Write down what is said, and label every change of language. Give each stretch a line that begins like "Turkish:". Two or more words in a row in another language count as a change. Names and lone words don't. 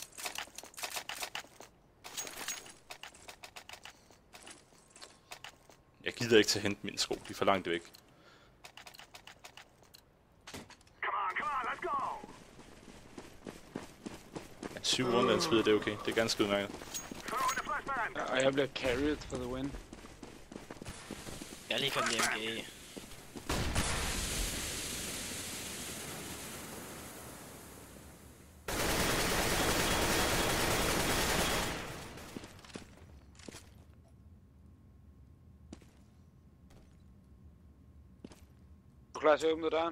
Danish: Jeg gider ikke til at hente mine sko, de er for langt væk. Ja, 7 runder spil, det er okay. Det er ganske udmærket. Ja, og jeg bliver
English: carried for the win.
Danish: Jeg er lige kommet hjem MG. Er du klar til at åbne døren?